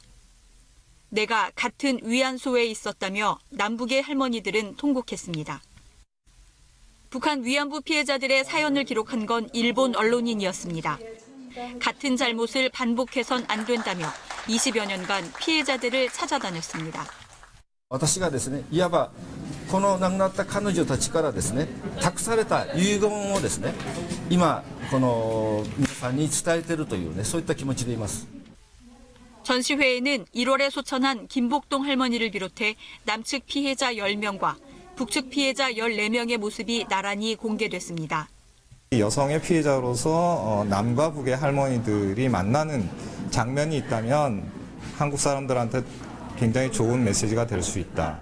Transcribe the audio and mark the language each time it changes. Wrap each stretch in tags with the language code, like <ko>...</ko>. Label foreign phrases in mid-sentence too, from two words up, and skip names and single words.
<ko>내가 같은 위안소에 있었다며 남북의 할머니들은 통곡했습니다. 북한 위안부 피해자들의 사연을 기록한 건 일본 언론인이었습니다. 같은 잘못을 반복해선 안 된다며 20여 년간 피해자들을 찾아다녔습니다.</ko> <ja>私がですね、いわばこの亡くなった彼女たちからですね、託された遺言をですね、今この皆さんに伝えているというね、そういった気持ちでいます。</ja> <ko>전시회에는 1월에 소천한 김복동 할머니를 비롯해 남측 피해자 10명과 북측 피해자 14명의 모습이 나란히 공개됐습니다. 여성의 피해자로서 남과 북의 할머니들이 만나는 장면이 있다면 한국 사람들한테 굉장히 좋은 메시지가 될 수 있다.</ko>